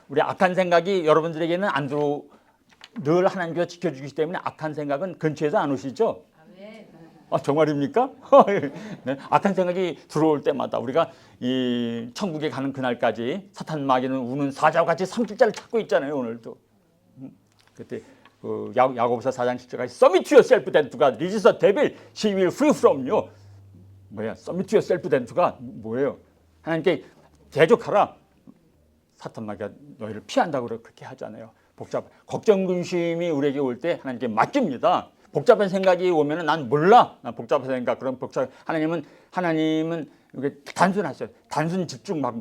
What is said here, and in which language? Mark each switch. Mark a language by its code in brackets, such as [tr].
[ko] 우리 악한 생각이 여러분들에게는 안 들어, 늘 하나님께서 지켜주시기 때문에 악한 생각은 근처에도 안 오시죠? 아, 정말입니까? 네, 악한 생각이 들어올 때마다 우리가 이 천국에 가는 그날까지 사탄 마귀는 우는 사자와 같이 성질자를 찾고 있잖아요. 오늘도. 그때 그 야고보서 4장 10절까지 [en] Submit to yourself then to God. Resist the devil, he will flee from you. [ko] 뭐야? [en] Submit to yourself then to God. [ko] 뭐예요? 하나님께 대적하라. 사탄 마귀가 너희를 피한다고 그렇게 하잖아요. 걱정 근심이 우리에게 올 때 하나님께 맡깁니다. 복잡한 생각이 오면은 난 몰라. 난 복잡한 생각. 그럼 하나님은 이게 단순하셔요. 단순 집중.